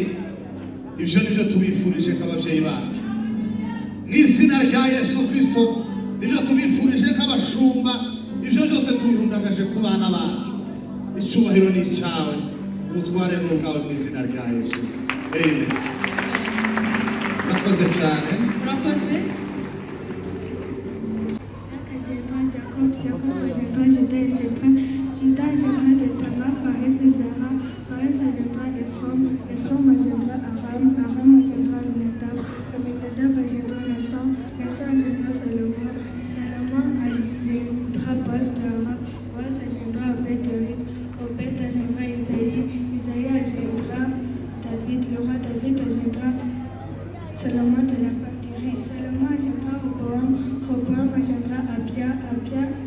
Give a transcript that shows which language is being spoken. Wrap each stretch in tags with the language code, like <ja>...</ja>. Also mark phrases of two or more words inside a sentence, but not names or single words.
<rw>Ibyo nibyo tubifurije nk'ababyeyi bacu mu izina rya Yesu Kristo. Nibyo tubifurije nk'abashumba. Ibyo byose tubihundagaje ku bana bacu. Icyubahiro ni icyawe, ubutware ni ubwawe mu izina rya Yesu. Amen. Murakoze cyane. Murakoze.</rw> <fr>Judas et ses frères de Tamar, Pharès et Zara, Pharès engendra Esrom, Esrom engendra Aram, Aram engendra Aminadab, Aminadab engendra Nassan, Nassan engendra Salomon, Salomon engendra Boaz de Aram, Boaz engendra Obed de Rus, Obed engendra Isaïe, Isaïe engendra David, le roi David engendra Salomon de la femme d'Uri, Salomon engendra Roboam, Roboam engendra Abia, Abia</fr>